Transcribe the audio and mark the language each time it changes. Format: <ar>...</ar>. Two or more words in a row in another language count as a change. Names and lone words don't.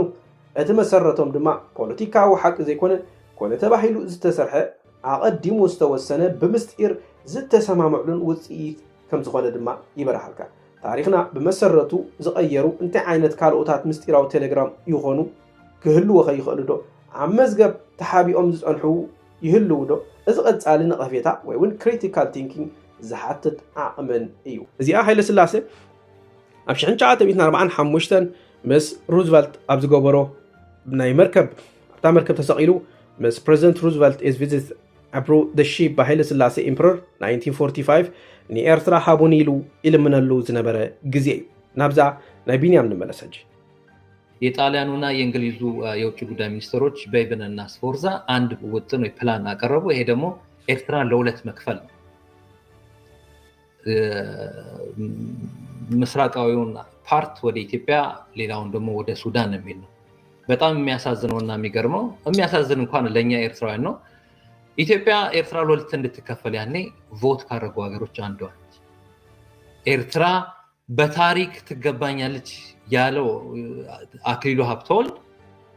<ti>እቲ መሰረቶም ድማ ፖለቲካዊ ሓቂ ዘይኮነ ኮነ ተባሂሉ ዝተሰርሐ ኣቐዲሙ ዝተወሰነ ብምስጢር ዝተሰማምዕሉን ውጽኢት ከም ዝኾነ ድማ ይበረሃልካ ታሪኽና ብመሰረቱ ዝቐየሩ እንታይ ዓይነት ካልኦታት ምስጢራዊ ቴሌግራም ይኾኑ ክህልዎ ኸይኽእሉ ዶ ኣብ መዝገብ ተሓቢኦም ዝጸንሑ ይህልው ዶ እዚ ቐጻሊ ነቐፌታ ወይ እውን</ti> <en>critical thinking</en> <ti>ዝሓትት ዓቕምን እዩ እዚኣ ሃይለ ስላሴ ኣብ 1945 ምስ ሩዝቨልት ኣብ ዝገበሮ ናይ መርከብ ኣብታ መርከብ ተሰቒሉ ምስ ፕሬዚደንት ሩዝቨልት</ti> <en>is visit abroad the ship</en> <ti>በሃይለ ስላሴ ኢምፐረር 1945 ንኤርትራ ሃቡን ኢሉ ኢልምነሉ ዝነበረ ጊዜ እዩ ናብዛ ናይ ቢንያም ንመለሰጅ</ti> <am>የጣሊያኑና የእንግሊዙ የውጭ ጉዳይ ሚኒስትሮች በይበንና ስፎርዛ አንድ ውጥን ወይ ፕላን አቀረቡ ይሄ ደግሞ ኤርትራን ለሁለት መክፈል ነው ምስራቃዊውን ፓርት ወደ ኢትዮጵያ ሌላውን ደግሞ ወደ ሱዳን የሚል ነው በጣም የሚያሳዝነውና የሚገርመው የሚያሳዝን እንኳን ለኛ ኤርትራውያን ነው ኢትዮጵያ ኤርትራ ለሁለት እንድትከፈል ያኔ ቮት ካደረጉ ሀገሮች አንዷ ነች ኤርትራ በታሪክ ትገባኛለች ያለው አክሊሉ ሀብተወልድ</am>